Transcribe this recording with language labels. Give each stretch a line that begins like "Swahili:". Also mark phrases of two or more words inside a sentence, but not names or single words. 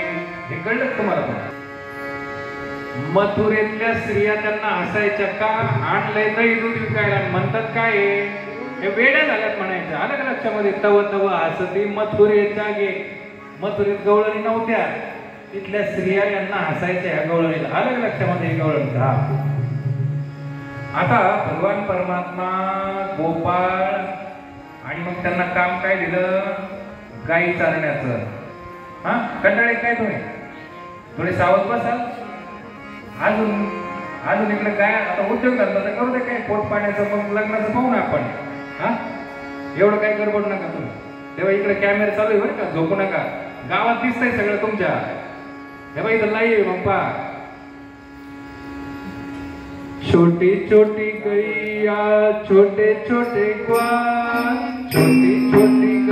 Marathi: हे कळलं तुम्हाला पण? मथुरेतल्या स्त्रिया त्यांना हसायच्या का, आणलंय दही दूध विकायला, म्हणतात काय हे वेड्या झाल्यात म्हणायचं. आलं का लक्षामध्ये? तव तव हासती मथुरेच्या गे. मथुरेत गवळणी नव्हत्या, तिथल्या स्त्रिया यांना हसायच्या ह्या गवळणीला. आलं लक्षामध्ये गवळणी. हा आता भगवान परमात्मा गोपाळ आणि मग त्यांना काम काय दिलं, गाई चालण्याचं. हा कंटाळे काय तुम्ही थोडे सावध बसाल. अजून अजून इकडे काय आता उद्योग धंदा तर करू दे, काय पोट पाण्याचं मग लग्नाचं पाहू ना आपण. हा एवढं काय गडबड नका तुम्ही. तेव्हा इकडे कॅमेरा चालू आहे बरं का, झोपू नका. गावात दिसतंय सगळं तुमच्या. हे बाई इथं लाईव्ह मग पहा.
Hindi: छोटी छोटी गैया छोटे छोटे ग्वाल, छोटी छोटी